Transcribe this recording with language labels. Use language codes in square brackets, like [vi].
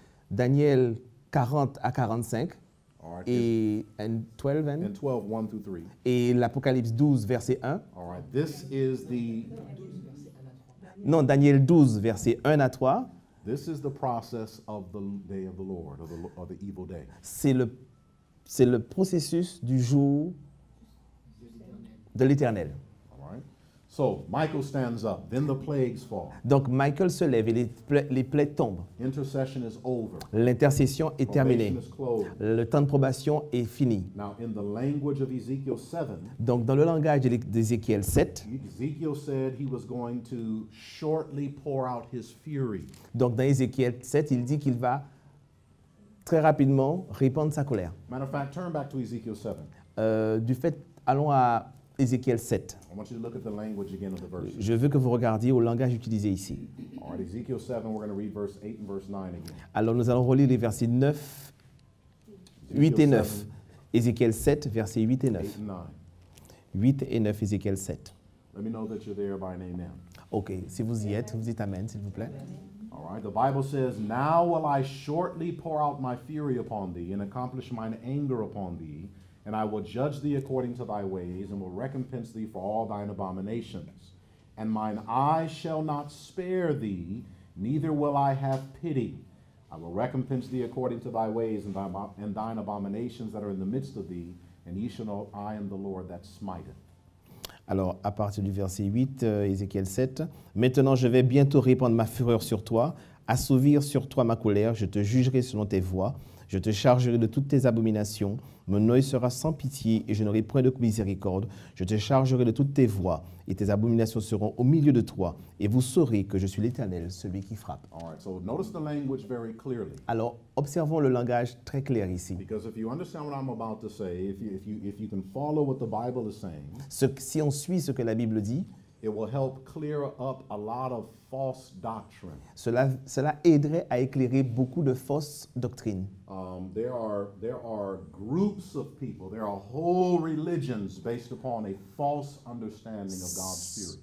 [fr] Daniel 40 à 45 [en] All right, [fr] et 12 [en] and 12, 1 through 3. [fr] et l'Apocalypse 12, verset 1. [en] All right, this is the [fr] Non, Daniel 12, verset 1 à 3. [en] This is the process of the day of the Lord, or the evil day. [fr] C'est le processus du jour de l'Éternel. [en] All right? So Michael stands up. Then the plagues fall. [fr] Donc Michael se lève et les plaies tombent. [en] Intercession is over. [fr] L'intercession est terminée. [en] Probation is closed. [fr] Le temps de probation est fini. [en] Now, in the language of Ezekiel 7, [fr] Donc dans le langage d'Ézéchiel 7, [en] Ezekiel said he was going to shortly pour out his fury. [fr] donc dans Ézéchiel 7, il dit qu'il va très rapidement répandre sa colère. [en] Matter of fact, turn back to Ezekiel 7. [fr] Du fait, allons à Ézéchiel 7. [en] I want you to look at the language again of the verse. [fr] Je veux que vous regardiez au langage utilisé ici. [en] All right, Ezekiel 7, we're going to read verse 8 and verse 9 again. [fr] Alors nous allons relire les versets 9, 8 et 9. Ézéchiel 7, versets 8 et 9. [en] 8 and 9. [fr] 8 et 9, Ézéchiel 7. [en] Let me know that you're there by an amen. [fr] Ok, si vous y êtes, vous dites Amen, s'il vous plaît. [en] All right, the Bible says, Now will I shortly pour out my fury upon thee, and accomplish mine anger upon thee, and I will judge thee according to thy ways, and will recompense thee for all thine abominations. And mine eye shall not spare thee, neither will I have pity. I will recompense thee according to thy ways and thine abominations that are in the midst of thee, and ye shall know I am the Lord that smiteth. [fr] Alors, à partir du verset 8, Ézéchiel 7, « Maintenant je vais bientôt répandre ma fureur sur toi, assouvir sur toi ma colère, je te jugerai selon tes voies, je te chargerai de toutes tes abominations, mon œil sera sans pitié et je n'aurai point de miséricorde, je te chargerai de toutes tes voies et tes abominations seront au milieu de toi, et vous saurez que je suis l'Éternel, celui qui frappe. » [en] All right, so notice the language very clearly. [fr] Alors, observons le langage très clair ici. [en] Because if you understand what I'm about to say, if you can follow what the Bible is saying, [fr] Si on suit ce que la Bible dit, [en] it will help clear up a lot of false doctrine. [fr] cela aiderait à éclairer beaucoup de fausses doctrines. [en] There are groups of people, there are whole religions based upon a false understanding of God's Spirit.